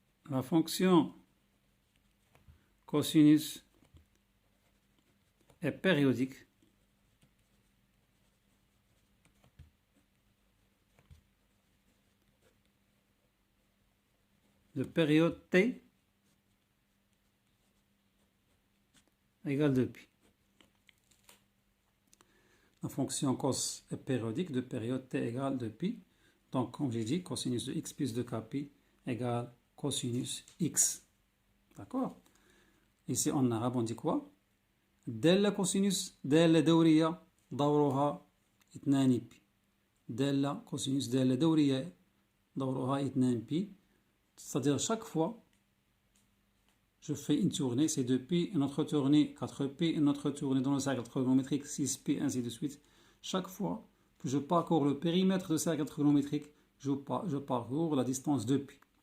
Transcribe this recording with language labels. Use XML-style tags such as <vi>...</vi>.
<fr>La fonction cosinus est périodique de période t égale 2pi. La fonction cos est périodique de période t égale 2pi. Donc, comme j'ai dit, cosinus de x plus 2kpi égale cosinus x. D'accord? Ici, en arabe, on dit quoi?</fr> <ar>دالة كوسينوس دالة دورية دورها 2 بي. دالة كوسينوس دالة دورية دورها 2 بي.</ar> <fr>C'est-à-dire, chaque fois, je fais une tournée, c'est 2 pi, une autre tournée, 4 pi, une autre tournée dans le cercle trigonométrique, 6 pi, ainsi de suite. chaque fois que je parcours le périmètre de cercle trigonométrique, je parcours la distance de pi.</fr>